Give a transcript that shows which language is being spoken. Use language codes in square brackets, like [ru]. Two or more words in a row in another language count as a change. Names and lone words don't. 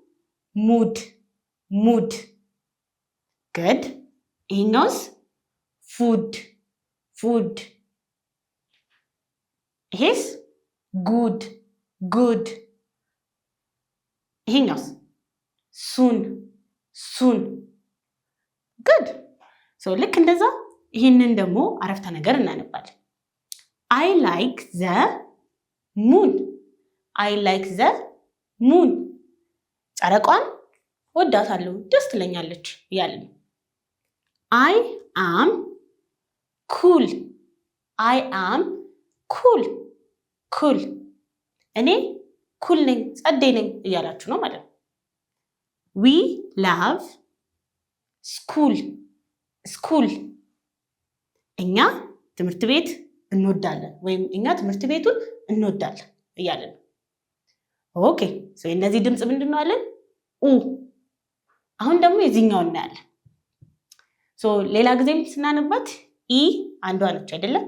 [am] ሙድ ገድ። ይሄኛውስ ፉድ። ይሄስ ጉድ። ይሄኛውስ [en] soon good። [am] ልክ እንደዛ ይህንን ደግሞ አረፍተ ነገር እናነባለን። [en] I like the moon [am] ጨረቋን ወዳታለሁ፣ ደስ ትለኛለች እያለ ነው። [en] I am cool [am] እኔ ኩል ነኝ፣ ጸደይ ነኝ እያላችሁ ነው ማለት ነው። [en] We love school [am] እኛ ትምህርት ቤት እንወዳለን ወይም እኛ ትምህርት ቤቱን እንወዳለን እያለ ነው። ኦኬ እነዚህ ድምፅ ምንድን ነው አለን? አሁን ደግሞ የዚህኛው እናያለን። ሌላ ጊዜም ስናነባት ኢ አንዷ ነች አይደለም?